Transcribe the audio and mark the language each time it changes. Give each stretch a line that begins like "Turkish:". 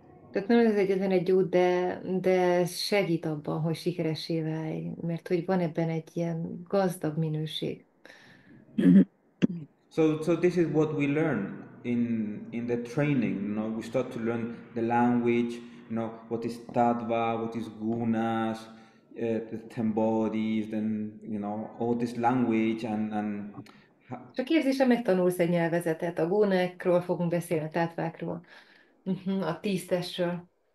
Hungarian: Tehát nem ez egyetlen egy út, de segít abban, hogy sikeressé válj, mert hogy van ebben egy ilyen gazdag minőség.
English: So this is what we learn in the training. You know, we start to learn the language. You know, what is tattva, what is gunas, the 10 bodies, then you know all this language and.
Hungarian: Csak képzésre megtanulsz egy nyelvezetet, a gónákról fogunk beszélni, a tátvákról, a 10 testről.